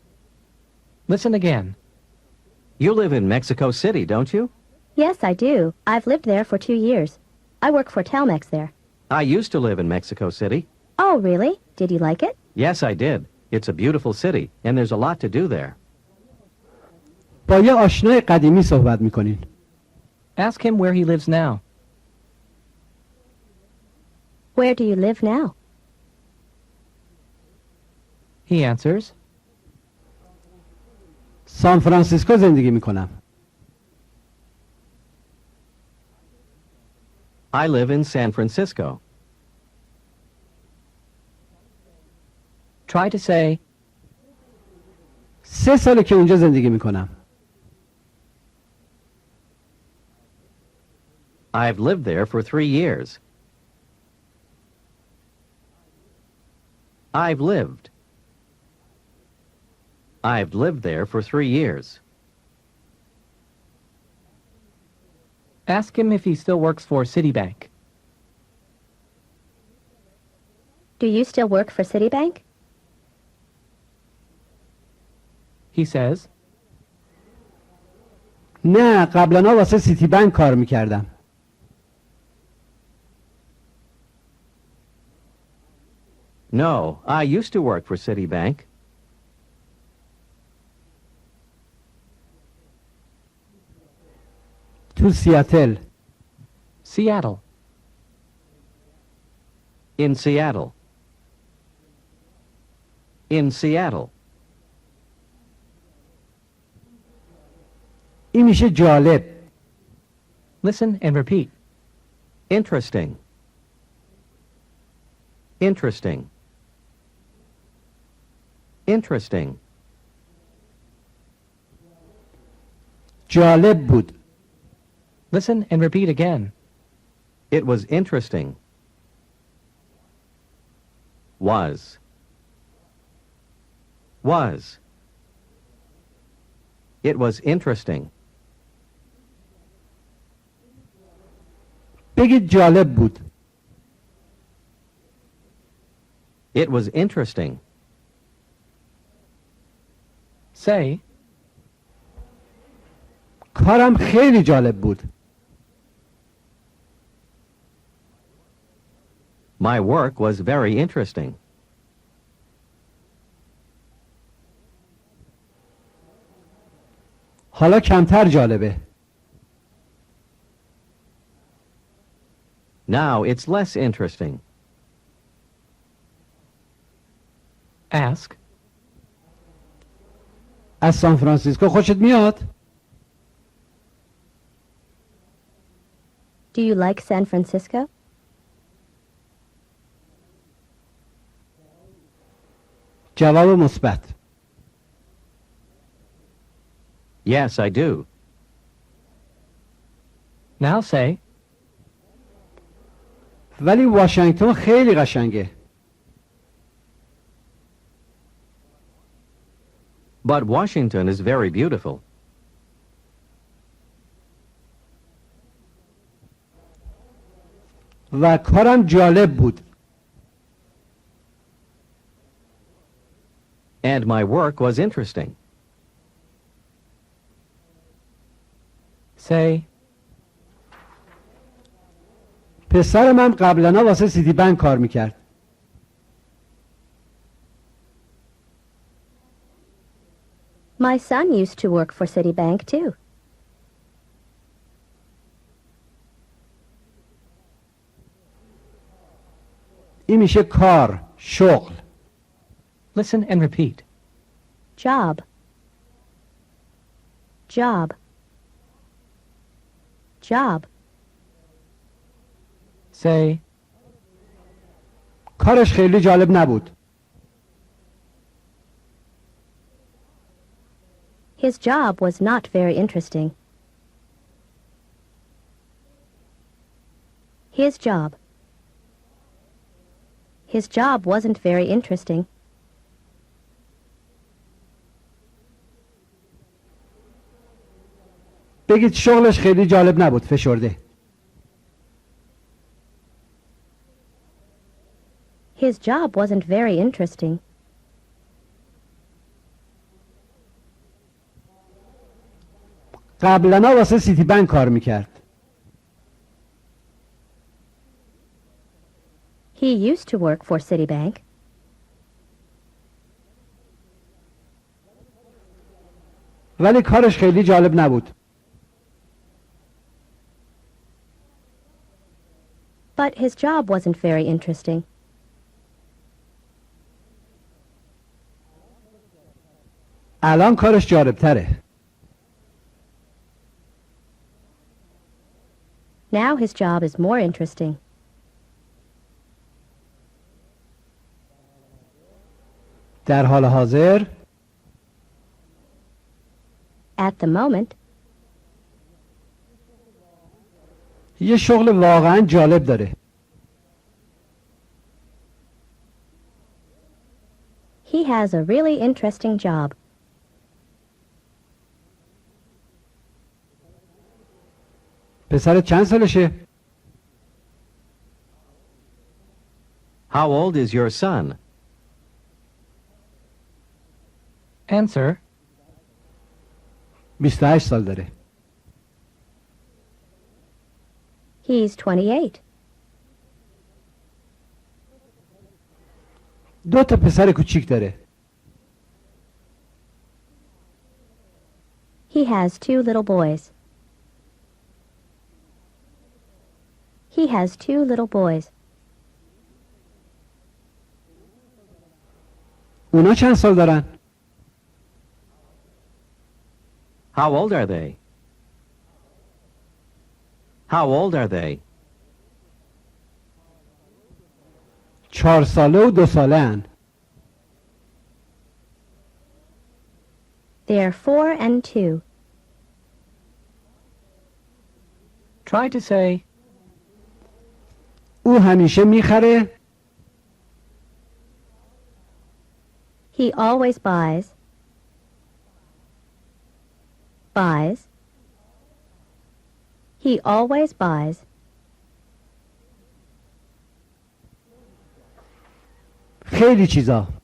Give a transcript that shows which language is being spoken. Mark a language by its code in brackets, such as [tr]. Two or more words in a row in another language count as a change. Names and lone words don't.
[en] Listen again. You live in Mexico City, don't you? Yes, I do. I've lived there for 2 years. I work for Telmex there. I used to live in Mexico City. Oh, really? Did you like it? Yes, I did. It's a beautiful city, and there's a lot to do there. [fa] با یه آشنای قدیمی صحبت میکنین. [en] Ask him where he lives now. Where do you live now? He answers, [fa] سان فرانسیسکو زندگی میکنم. [en] I live in San Francisco. try to say, [fa] 3 ساله که اونجا زندگی میکنم. [en] I've lived there for 3 years. I've lived. I've lived there for 3 years. ask him if he still works for Citibank. Do you still work for Citibank? He says, [fa] نه قبلا واسه سیتی بانک کار میکردم. [en] No, I used to work for Citibank. [fa] تو سیاتل. [en] Seattle. In Seattle. In Seattle. [fa] این میشه جالب. [en] Listen and repeat. Interesting. Interesting. Interesting. [fa] جالب بود. [en] Listen and repeat again. It was interesting. Was. Was. It was interesting. [fa] بگید جالب بود. [en] It was interesting. Say, [fa] کارم خیلی جالب بود. [en] My work was very interesting. [fa] حالا کمتر جالبه. [en] Now it's less interesting. ask, [fa] از سان فرانسیسکو خوشت میاد؟ [en] Do you like San Francisco? [fa] جواب مثبت. [en] Yes, I do. now say, [fa] ولی واشنگتن خیلی قشنگه. [en] But Washington is very beautiful. [fa] و کارم جالب بود. [en] And my work was interesting. say, [fa] پسر من قبلا واسه سیتی بانک کار میکرد. [en] My son used to work for Citibank too. [fa] این میشه کار، شغل. [en] listen and repeat. Job. Job. Job. Say, [fa] کارش خیلی جالب نبود. [en] His job was not very interesting. His job. His job wasn't very interesting. [fa] بگید شغلش خیلی جالب نبود. فشرده. [en] His job wasn't very interesting. [fa] قبلا واسه سیتی بنک کار میکرد. [en] He used to work for Citibank. [fa] ولی کارش خیلی جالب نبود. [en] But his job wasn't very interesting. [fa] الان کارش جالب تره. [en] Now his job is more interesting. [fa] در حال حاضر [en] At the moment, [fa] یه شغل واقعا جالب داره. [en] he has a really interesting job. [fa] پسرت چند سالشه؟ [en] How old is your son? Answer. [fa] 28 سال داره. [en] He's 28. [fa] دو تا پسر کوچیک داره. [en] He has 2 little boys. He has 2 little boys. [fa] اونا چند سال دارن؟ [en] How old are they? How old are they? [fa] 4 ساله و 2 ساله هن. [en] They're 4 and 2. Try to say, [fa] او همیشه میخره. [en] He always buys. Buys. He always buys. [fa] خیلی چیزا.